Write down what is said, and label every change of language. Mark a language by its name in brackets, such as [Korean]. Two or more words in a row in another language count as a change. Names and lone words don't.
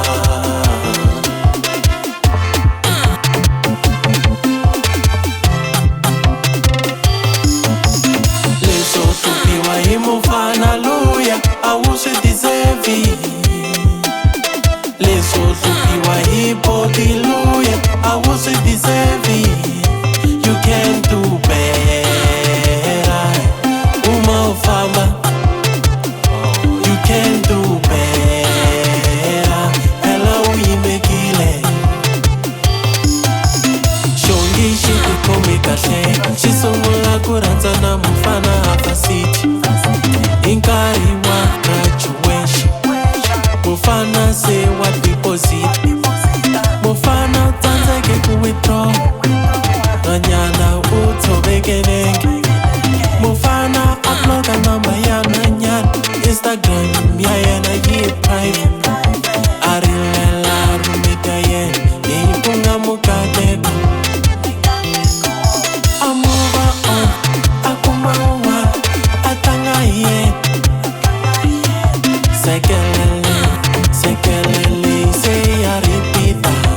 [Tsonga] Leswo hluphiwa hi mufana luya a wu swi deserve. Leswo hluphiwa hi body luya a wu swi deserve. [English] You can do better [Tsonga] uma u famba. [English] You can do better [Tsonga] phela uyimekile. Xongi xi tikhomi kahle xi sungula ku rhandza na mufana a varsity. Hi nkarhi wa graduation mufana se wa deposit. Mufana u tsandzeke ku withdraw. Nhwanyana u tshoveke nenge. Mufana uploada number ya nhwanyana. Instagram ya yena yi private. A rilela roommate ya yena leyi ku nga mukateko. A [English] move on [Tsonga] a kuma un'wana a tlanga hi yena. Sekelele sekelele se ya repeat-a.